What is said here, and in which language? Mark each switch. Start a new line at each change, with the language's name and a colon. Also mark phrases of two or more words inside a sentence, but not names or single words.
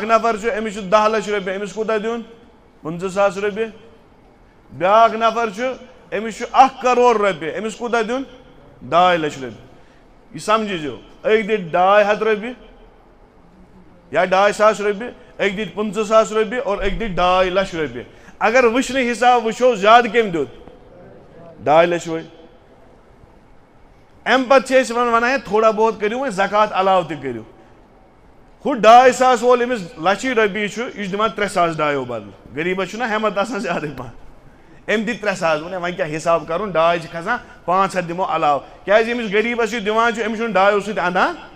Kashmiri: نفر چھُ أمِس چھُ 10 لچھ رۄپیہِ أمِس کوٗتاہ دیُن 15,000 رۄپیہِ بیٛاکھ نفر چھُ أمِس چھُ 1 کرور رۄپیہِ أمِس کوٗتاہ دیُن 2 لچھ رۄپیہِ یہِ سمجھِزیو أکۍ دِتۍ 200 رۄپیہِ یا 2,000 رۄپیہِ أکۍ دِتۍ 15,000 رۄپیہِ اور أکۍ دِتۍ 2 لچھ رۄپیہِ اگر وٕچھنہٕ حساب وٕچھو زیادٕ کٔمۍ دیُت 2 لچھ وٲلۍ اَمہِ پتہٕ چھِ أسۍ وَنان ہے تھوڑا بہت کٔرِو وۄنۍ زکات علاوٕ تہِ کٔرِو ہُہ 2,000 وول أمِس لچھی رۄپیہِ چھُ یہِ چھُ دِوان 3,000 2 بدلہٕ غریٖبس چھُنہ ہٮ۪مت آسان زیادٕے پہن أمۍ دِتۍ 3,000 ووٚن ہے وۄنۍ کیٛاہ حساب کرُن 2 چھِ کھسان 500 دِمو علاوٕ کیٛازِ ییٚمِس غریٖبس یہِ دِوان چھُ أمِس چھُنہٕ 2 سۭتۍ اندان